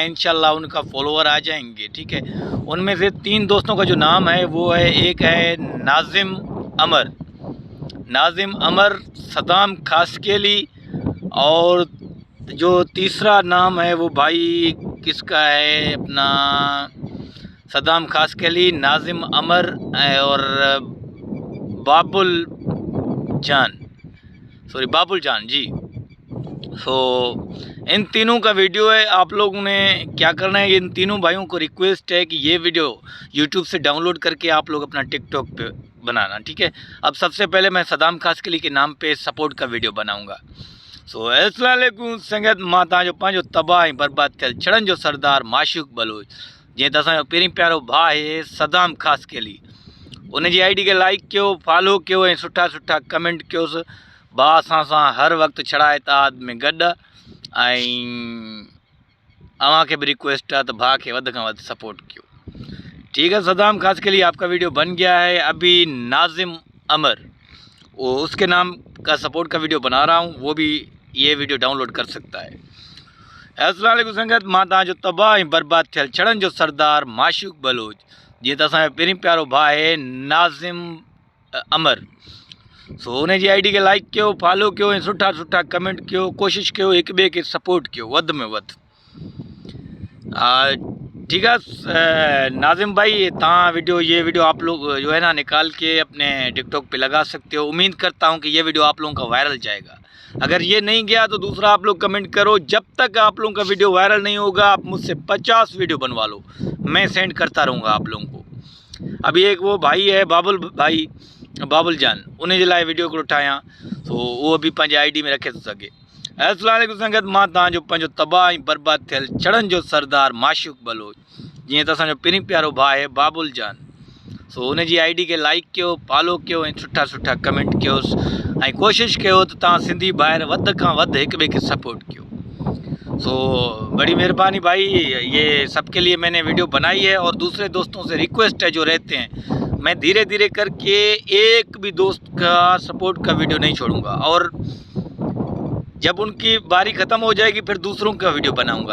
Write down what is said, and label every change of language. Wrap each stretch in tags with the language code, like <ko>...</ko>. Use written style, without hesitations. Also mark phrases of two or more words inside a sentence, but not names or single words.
<hi>इंशाल्लाह उनका फॉलोवर आ जाएंगे। ठीक है, उनमें से तीन दोस्तों का जो नाम है वो है, एक है नाजिम अमर, सदाम खासकेली, और जो तीसरा नाम है वो भाई किसका है, अपना सदाम खासकेली, नाजिम अमर और बाबुल जान जी। इन तीनों का वीडियो है। आप लोगों ने क्या करना है, इन तीनों भाइयों को रिक्वेस्ट है कि ये वीडियो यूट्यूब से डाउनलोड करके आप लोग अपना टिकटॉक पे बनाना। ठीक है, अब सबसे पहले मैं सदाम खासकेली के नाम पे सपोर्ट का वीडियो बनाऊंगा।</hi> <ar>السلام عليكم</ar> <sd>संगत, मां तव्हांजो पंहिंजो तबाह ऐं बर्बाद थियल छड़नि जो सरदार माशूक बलोच, जीअं त असांजो पहिरीं प्यारो भाउ आहे सदाम खासकेली। उन जी आईडी खे लाइक कयो, फॉलो कयो ऐं सुठा सुठा कमेंट कयोसि। भाउ असां सां हर वक़्तु छड़ा इताद में गॾु, ऐं अव्हांखे बि रिक्वेस्ट आहे त भाउ खे वधि खां वधि सपोर्ट कयो।</sd> <hi>ठीक है, सदाम खासकेली आपका वीडियो बन गया है। अभी नाजिम अमर, वो उसके नाम का सपोर्ट का वीडियो बना रहा हूँ, वो भी ये वीडियो डाउनलोड कर सकता है।</hi> <ar>السلام عليكم</ar> <hi>संगत, मां तव्हांजो तबाह ऐं बर्बाद थियल छड़नि जो सरदार माशूक बलोच, जीअं त असांजो पहिरीं प्यारो भाउ आहे नाजिम अमर। उन जी आईडी खे लाइक कयो, फॉलो कयो ऐं सुठा सुठा कमेंट कयो। कोशिशि कयो हिक ॿिए खे सपोर्ट कयो वधि में वधि। ठीक है नाजिम भाई, ये वीडियो आप लोग जो है ना निकाल के अपने टिकटॉक पे लगा सकते हो। उम्मीद करता हूँ कि ये वीडियो आप लोगों का वायरल जाएगा। अगर ये नहीं गया तो दूसरा आप लोग कमेंट करो। जब तक आप लोगों का वीडियो वायरल नहीं होगा आप मुझसे 50 वीडियो बनवा लो, मैं सेंड करता रहूँगा आप लोगों को। अभी एक वो भाई है बाबुल जान,</hi> <sd>उन्हें जे लाइ वीडियो को ठाहियां, तो वो भी पंहिंजे आईडी में रखे थो सघे।</sd> <ar>السلام عليكم</ar> <sd>संगत, मां तव्हांजो पंहिंजो तबाह ऐं बर्बाद थियल छड़नि जो सरदार माशूक बलोच, जीअं त असांजो पहिरीं प्यारो भाउ आहे बाबुल जान। उन जी आईडी खे लाइक कयो, फॉलो कयो ऐं सुठा सुठा कमेंट कयोसि, ऐं कोशिशि कयो त तव्हां सिंधी ॿाहिरि वधि खां वधि हिक ॿिए खे सपोर्ट कयो।</sd> <hi>बड़ी मेहरबानी भाई, ये सबके लिए मैंने वीडियो बनाई है। और दूसरे दोस्तों से रिक्वेस्ट है जो रहते हैं, मैं धीरे धीरे करके एक भी दोस्त का सपोर्ट का वीडियो नहीं छोड़ूंगा, और जब उनकी बारी ख़त्म हो जाएगी फिर दूसरों का वीडियो बनाऊंगा।</hi>